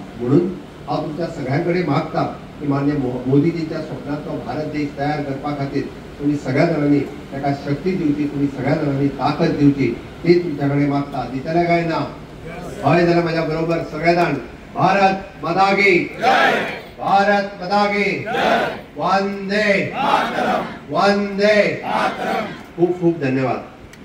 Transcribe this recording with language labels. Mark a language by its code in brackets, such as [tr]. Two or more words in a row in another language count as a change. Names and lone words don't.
[kok] म्हणून हांव तुमच्या सगळ्यां कडेन मागता की माननीय मोदीजींच्या स्वप्नांतलो भारत देश तयार करपा खातीर तुम्ही सगळ्या जाणांनी ताका शक्ती दिवची, तुम्ही सगळ्या जाणांनी ताकद दिवची, ती तुमच्या कडेन मागता. दितले काय ना? हय जाल्यार म्हज्या बरोबर सगळे जाण [hi] भारत माता की जय, भारत माता की जय, [kok] वंदे मातरम, वंदे मातरम. [mr] खूप खूप धन्यवाद.